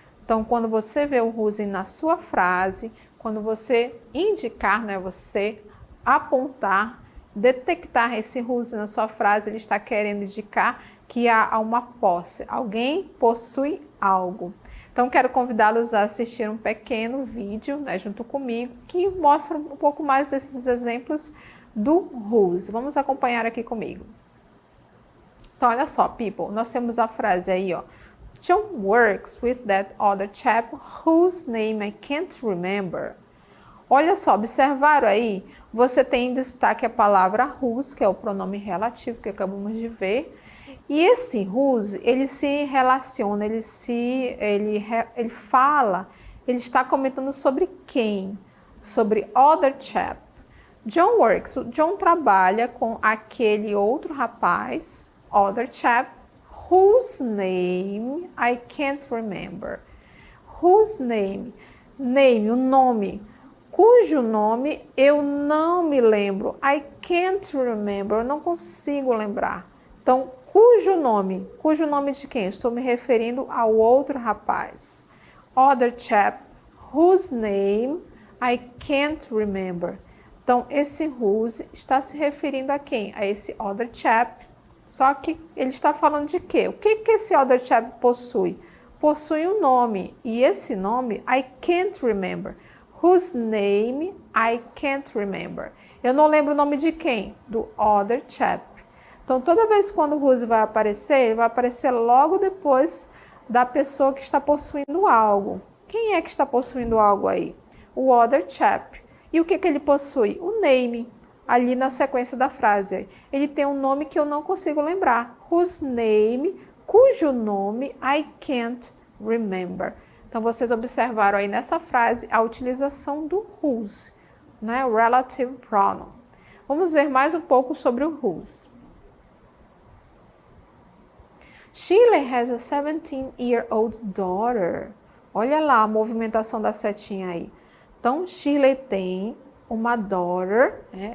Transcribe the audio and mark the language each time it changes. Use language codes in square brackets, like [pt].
[pt] Então, quando você vê o whose na sua frase, quando você indicar, né, você apontar, detectar esse whose na sua frase, ele está querendo indicar que há uma posse, alguém possui algo. Então, quero convidá-los a assistir um pequeno vídeo, né, junto comigo, que mostra um pouco mais desses exemplos do whose. Vamos acompanhar aqui comigo. Então, olha só, people, nós temos a frase aí, ó. [en] John works with that other chap whose name I can't remember. [pt] Olha só, observaram aí? Você tem em destaque a palavra whose, que é o pronome relativo que acabamos de ver. E esse whose, ele se relaciona, ele fala, ele está comentando sobre quem? [en] Sobre other chap. John works, [pt] o John trabalha com aquele outro rapaz, [en] other chap, whose name I can't remember. Whose name? [pt] Name, o nome, cujo nome eu não me lembro. [en] I can't remember, [pt] eu não consigo lembrar. Então, cujo nome de quem? Estou me referindo ao outro rapaz. [en] Other chap, whose name I can't remember. [pt] Então, esse whose está se referindo a quem? A esse other chap. Só que ele está falando de quê? O que esse other chap possui? Possui um nome. E esse nome, [en] I can't remember. Whose name I can't remember. [pt] Eu não lembro o nome de quem? Do other chap. Então, toda vez que o whose vai aparecer, ele vai aparecer logo depois da pessoa que está possuindo algo. Quem é que está possuindo algo aí? O other chap. E o que ele possui? O name, ali na sequência da frase. Ele tem um nome que eu não consigo lembrar. [en] Whose name, [pt] cujo nome [en] I can't remember. [pt] Então, vocês observaram aí nessa frase a utilização do whose, né? O relative pronoun. Vamos ver mais um pouco sobre o whose. [en] Shirley has a 17-year-old daughter. [pt] Olha lá a movimentação da setinha aí. Então, Shirley tem uma daughter, né?